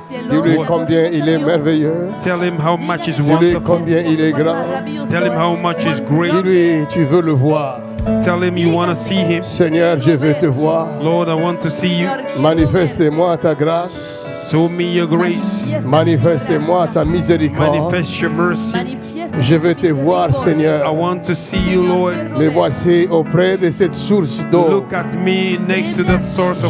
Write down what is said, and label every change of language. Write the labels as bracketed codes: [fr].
[fr] Dis-lui combien il est merveilleux. [en] Tell him how much is [fr] Dis-lui [en] wonderful. [fr] combien il est grand. [en] Tell him how much is great. [fr] Dis-lui, tu veux le voir. [en] Tell him you want to see him. [fr] Seigneur, je veux te voir. [en] Lord, I want to see you. [fr] Manifeste-moi ta grâce. [en] Show me your grace. [fr] Manifeste-moi ta miséricorde. [en] Manifest your mercy. [fr] Je veux te voir, [en] I [fr] Seigneur. [en] want to see you, Lord. [fr] Me voici auprès de cette source d'eau. [en] Look at me next to the source of